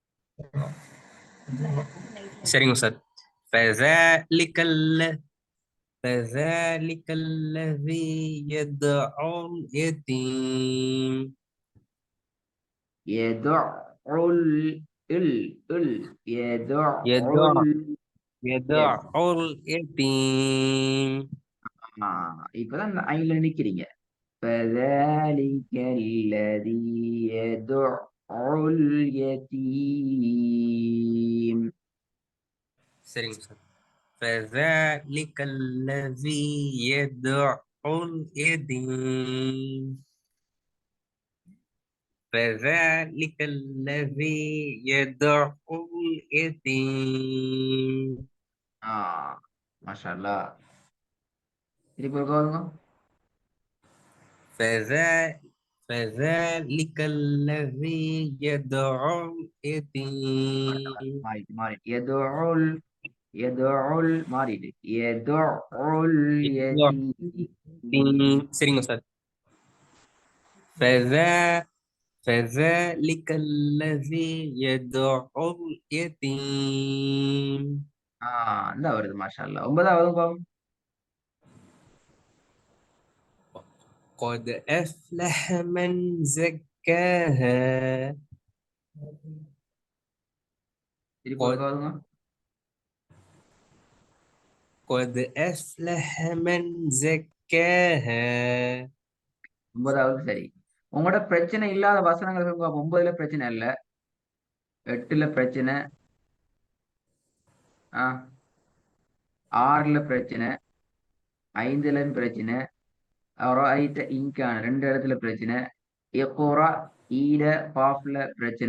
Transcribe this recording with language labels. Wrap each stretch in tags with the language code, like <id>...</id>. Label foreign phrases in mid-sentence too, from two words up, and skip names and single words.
<ta>சரிங்க சார்.</ta> <ar>فذلك فذلك الذي يدعو اليتيم. يدع يدع يدع يدعو اليتيم.</ar> <ta>இப்பதான் இந்த ஐல நிக்கிறீங்க.</ta> <ar>فذلك الذي يدع اليتيم.</ar> <ta>சரிங்க சார்.</ta> <ar>فذلك الذي يدعو اليتيم. فذلك الذي يدعو اليتيم. ما شاء الله.</ar> <ta>திருப்பி ஒரு கவனிங்க.</ta> <ar>فذلك الذي يدعو اليتيم.</ar> <ta>மாறிட்டு يدعو மாறிட்டு يدعو</ta> <ar>يدعو اليتيم.</ar> <ta>சரிங்க சார்.</ta> <ar>فذلك الذي يدعو اليتيم.</ar> <ta>இந்த வருது</ta> <ar>ما شاء الله.</ar> <ta>9வது பாவம்.</ta> <ar>قد أفلح من زكاها.</ar> <ta>திருப்பி ஒரு கவனிங்க.</ta> <ar>قد أفلح من زكاها.</ar> <ta>9வது சரி. உங்களோட பிரச்சனை இல்லாத வசனங்கள் 9ல பிரச்சனை இல்ல, 8ல பிரச்சனை, 6ல பிரச்சனை, 5லயும் பிரச்சனை, ரைட்ட இங்கான 2 இடத்துல பிரச்சனை, எக்கோரா ஈட பாஃப்ல பிரச்சனை.</ta>